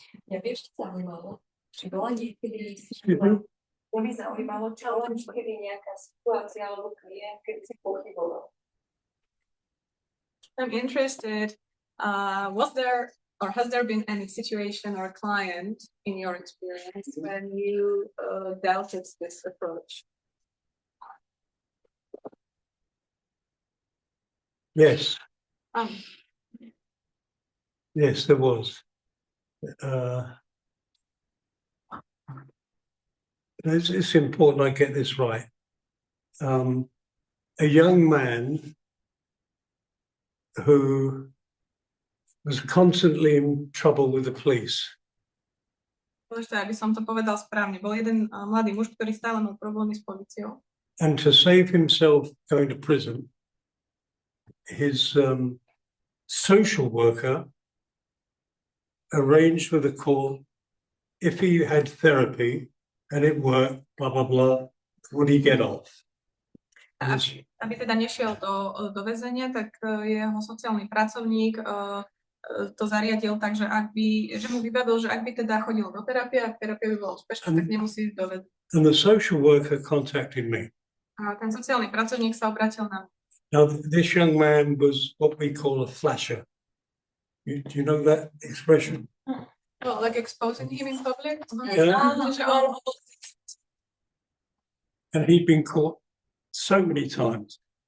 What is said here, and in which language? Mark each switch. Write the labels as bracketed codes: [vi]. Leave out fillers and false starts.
[sk] Ja vieš, čo zaujímalo? Či bola niekedy mňa by zaujímalo, čo len kedy nejaká situácia alebo klient, keď si pochyboval. [en] I'm interested, was there or has there been any situation or client in your experience when you doubted this approach? Yes. Yes, there was. It's important I get this right. A young man who was constantly in trouble with the police. [sk] Dôležité, aby som to povedal správne. Bol jeden mladý muž, ktorý stále mal problémy s políciou. [en] And to save himself going to prison, his social worker arranged with the court if he had therapy and it worked, blah, blah, blah, would he get off? [sk] Aby teda nešiel do väzenia, tak jeho sociálny pracovník to zariadil tak, že že mu vybavil, že ak by teda chodil do terapie, ak terapia by bola úspešná, tak nemusí ísť do väzenia. [en] And the social worker contacted me. [sk] A ten sociálny pracovník sa obratil na mňa. [en] Now, this young man was what we call a flasher. Do you know that expression? Oh, like exposing him in public? Yeah. And he'd been caught so many times.